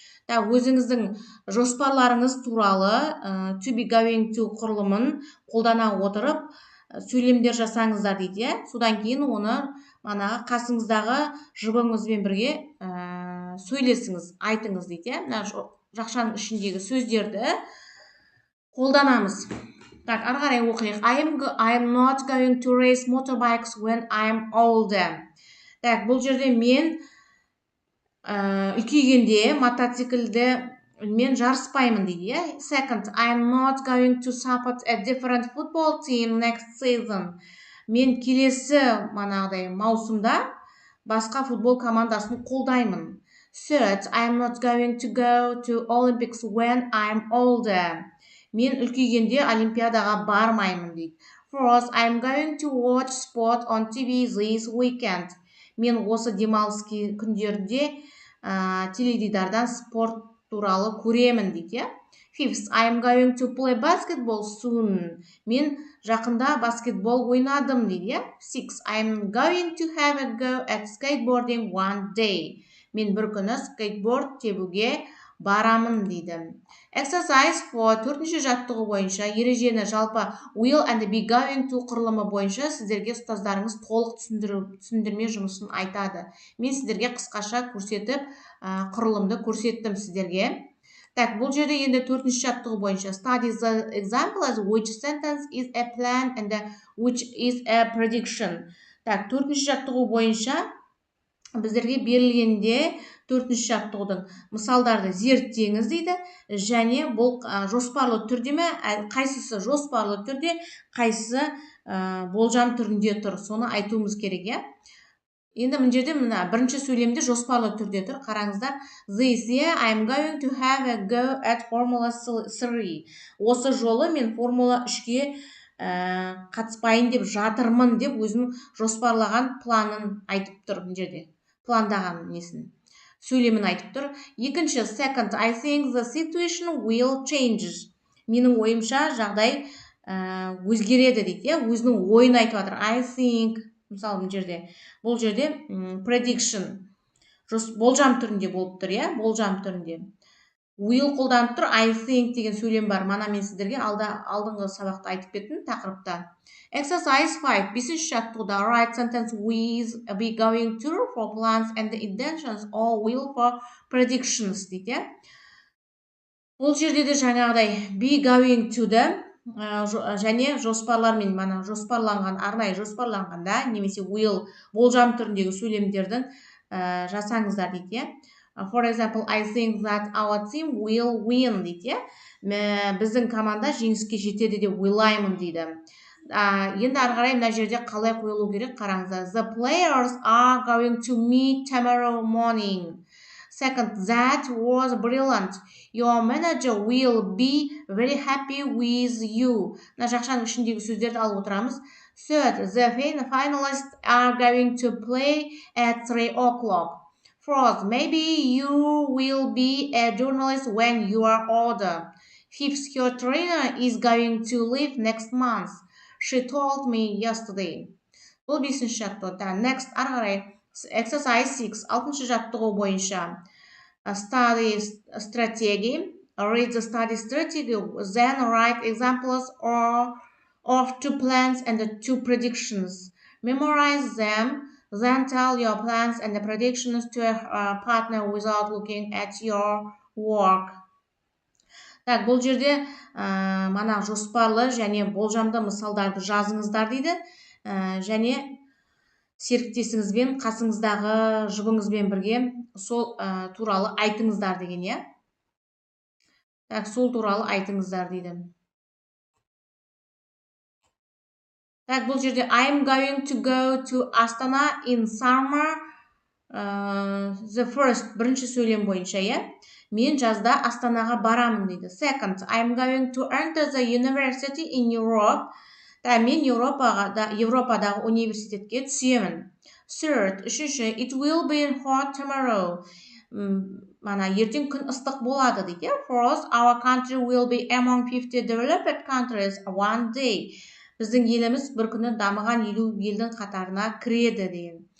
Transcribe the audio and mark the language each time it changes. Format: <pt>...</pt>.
<kk>Өзіңіздің жоспарларыңыз туралы to be going to құрылымын қолдана отырып сөйлемдер жасаңыздар дейді. Содан кейін оны қасыңыздағы жұбыңызбен бірге сөйлесіңіз, айтыңыз дейді. Жақшаның ішіндегі сөздерді қолданамыз. Ары қарай оқиық.</kk> <en>I'm not going to race motorbikes when I'm older.</en> <kk>Бұл жерде мен үлкейгенде мотоциклді мен жарыспаймын дейді.</kk> <en>Second, I'm not going to support a different football team next season.</en> <kk>Мен келесі маусымда басқа футбол командасын қолдаймын.</kk> <en>Third, I'm not going to go to Olympics when I'm older.</en> <kk>Мен үлкейгенде Олимпиадаға бармаймын дейді.</kk> <en>Fourth, I'm going to watch sport on TV this weekend.</en> <kk>Мен осы демалыс күндерінде теледидардан спорт туралы көремін дейді.</kk> <en>Fifth, I'm going to play basketball soon.</en> <kk>Мен жақында баскетбол ойнадым дейді.</kk> <en>Sixth, I'm going to have a go at skateboarding one day.</en> <kk>Мен бір күні скейтборд тебуге барамын дейді.</kk> <en>Exercise for</en> <kk>төртінші жаттығу бойынша ережені жалпы will and be going to құрылымы бойынша сіздерге ұстаздарыңыз толық түсіндірме жұмысын айтады. Мен сіздерге қысқаша көрсетіп, құрылымды көрсеттім сіздерге. Так, бұл жерде енді төртінші жаттығу бойынша</kk> <en>study the example as which sentence is a plan and which is a prediction.</en> <kk>Так, төртінші жаттығу бойынша біздерге берілгенде төртінші жаттығудың мысалдарды зерттеңіз дейді, және бұл жоспарлы түрде ме, қайсысы жоспарлы түрде, қайсысы болжам түрінде тұр, соны айтуымыз керек, иә. Енді мына жерде бірінші сөйлемде жоспарлы түрде тұр, қараңыздар.</kk> <en>This year I'm going to have a go at Formula 3.</en> <kk>Осы жолы мен Формула 3-ке қатыспайын деп жатырмын деп өзінің жоспарлаған планын айтып тұр мына жерде. Пландаған несін, сөйлемін айтып тұр. Екінші,</kk> <en>second, I think the situation will change.</en> <kk>Менің ойымша жағдай өзгереді дейді, өзінің ойын айтып жатыр.</kk> <en>I think,</en> <kk>мысалы бұл жерде prediction, болжам түрінде болып тұр, болжам түрінде. Will қолданып тұр,</kk> <en>I think</en> <kk>деген сөйлем бар. Мана мен сіздерге алдыңғы сабақта айтып кеттім тақырыпта.</kk> <en>Exercise 5.</en> <kk>Бесінші жаттығуда</kk> <en>write sentence with be going to for plans and intentions or will for predictions</en> <kk>дейді. Бұл жерде де жаңағыдай be going to-ды және жоспарлармен, мана жоспарланған, арнайы жоспарланғанда немесе will болжам түріндегі сөйлемдердің жасаңыздар дейді.</kk> <en>For example, I think that our team will win</en> <kk>дейді. Біздің команда жеңіске жетеді деп ойлаймын дейді. Енді ары қарай мына жерде қалай қойылу керек, қараңыздар.</kk> <en>The players are going to meet tomorrow morning. Second, that was brilliant. Your manager will be very happy with you.</en> <kk>Мына жақшаның ішіндегі сөздерді алып отырамыз.</kk> <en>Third, the finalists are going to play at 3 o'clock. Fourth, maybe you will be a journalist when you are older. Fifth, your trainer is going to leave next month. She told me yesterday.</en> <kk>Бұл бесінші жаттығу.</kk> <en>Next,</en> <kk>ары қарай.</kk> <en>Exercise 6,</en> <kk>алтыншы жаттығу бойынша.</kk> <en>Study strategy. Read the study strategy. Then write examples of 2 plans and 2 predictions. Memorize them. Then tell your plans and the predictions to a partner without looking at your work.</en> <kk>Так, бұл жерде мана жоспарлы және болжамды мысалдарды жазыңыздар дейді. Және серіктесіңізбен, қасыңыздағы жұбыңызбен бірге сол туралы айтыңыздар деген, иә. Так, сол туралы айтыңыздар дейді. Так, бұл жерде</kk> <en>I'm going to go to Astana in summer. The first,</en> <kk>бірінші сөйлем бойынша, мен жазда Астанаға барамын дейді.</kk> <en>Second, I'm going to enter the university in Europe.</en> <kk>Мен Европадағы университетке түсемін.</kk> <en>Third,</en> <kk>үшінші,</kk> <en>it will be hot tomorrow.</en> <kk>Мана ертең күн ыстық болады дейді.</kk> <en>Fourth, our country will be among 50 developed countries one day.</en> <kk>Біздің еліміз бір күні дамыған 50 елдің қатарына кіреді деген.</kk>